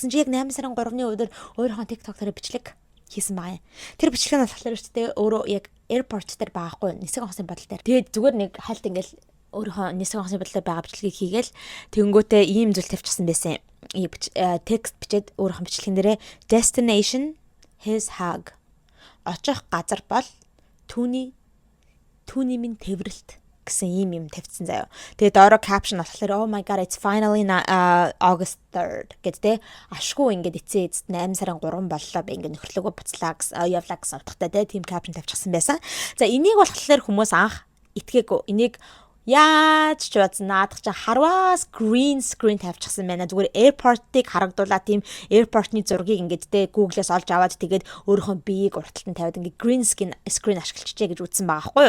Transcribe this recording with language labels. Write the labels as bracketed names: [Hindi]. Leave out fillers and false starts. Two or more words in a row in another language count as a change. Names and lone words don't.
[Mongolian] Гэсэн чи яг 8 сарын 3-ны өдөр өөрийнхөө TikTok дээр бичлэг хийсэн байгаа юм. Тэр бичлэг нь болохоор шүү дээ өөрөө яг airport дээр байгаахгүй нисэх онгоцны бодол дээр. Тэгээд зүгээр нэг хальт ингээл өөрийнхөө нисэх онгоцны бодол дээр байгаа бичлэгийг хийгээл тэгэнгүүтээ ийм зүйл тавьчихсан байсан. Текст бичээд өөрийнхөө бичлэгэн дээрээ [English] destination his hug. [Mongolian] Очих газар бол түүний минь тэврэлт гэсэн юм тавьчихсан заяа. Тэгээд доороо caption болохоор [English] oh my god it's finally August 3rd [Mongolian] гэдэг ашгүй ингээд эцээст 8 сарын 3 боллоо би ингээд нөхрлөгөө буцлаа гэсэн явлаа гэсэн утгатай тийм caption тавьчихсан байсан. За энийг болохоор хүмүүс анх итгээгүй. Энийг яаж ч бодсон наадах чи харваас [English] green screen [Mongolian] тавьчихсан байна. Зүгээр airport-ыг харагдуулаад тийм airport-ны зургийг ингээд Google-ээс олж аваад тэгээд өөрийнхөө биеийг урталтанд тавиад ингээд [English] green screen [Mongolian] ашиглчихжээ гэж үзсэн байгаа байхгүй юу?